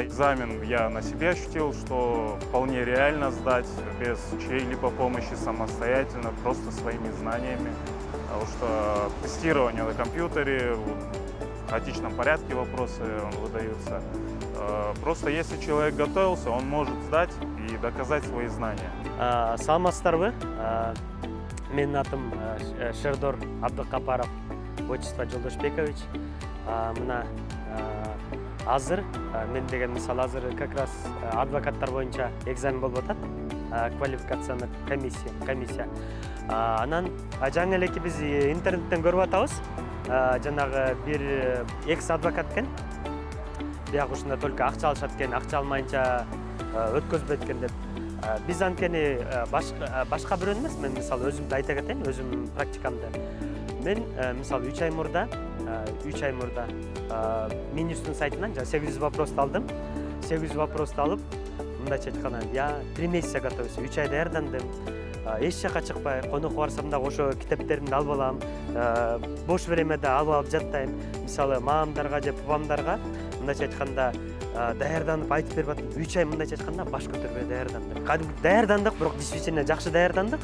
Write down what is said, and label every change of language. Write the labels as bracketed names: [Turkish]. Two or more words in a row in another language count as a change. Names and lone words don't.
[Russian] Экзамен я на себе ощутил, что вполне реально сдать без чьей-либо помощи, самостоятельно, просто своими знаниями. Потому что тестирование на компьютере, в хаотичном порядке вопросы выдаются. Просто если человек готовился, он может сдать и доказать свои знания. [Kyrgyz] Саламатсыздарбы? Менин атым Шердор Абдыкапаров, отчество Жолдошбекович. Мына азыр мен деген мисалы азыр [Russian] как раз [Kyrgyz] адвокаттар боюнча экзамен болуп атат, [Russian] квалификационный комиссия. [Kyrgyz] Анан жаңы элеки биз интернеттен көрүп атабыз, жанагы бир экс адвокат экен. Бияк ушунда только акча алышат экен, акча алмайынча өткөзбөйт экен деп. Биз анткени башка бирөөнү эмес, мен мисалы өзүмдү айта кетейин, өзүмдүн практикамды. Мен мисалы 3 ай мурда Минюстун сайтынан 800 вопросту алдым. 800 вопросту алып, мындайча айтканда, [Russian] я 3 месяца готовюсь, [Kyrgyz] 3 ай даярдандым. Эч жака чыкпай, конокко барсам да ошо китептеримди алып алам. Бош времяда алып жаттайм. Мисалы, маамдарга же папамдарга мындайча айтканда даярданып айтып берип атам. 3 ай мындайча айтканда баш көтөрбөй даярдандык. Кадимки даярдандык, бирок действительно жакшы даярдандык.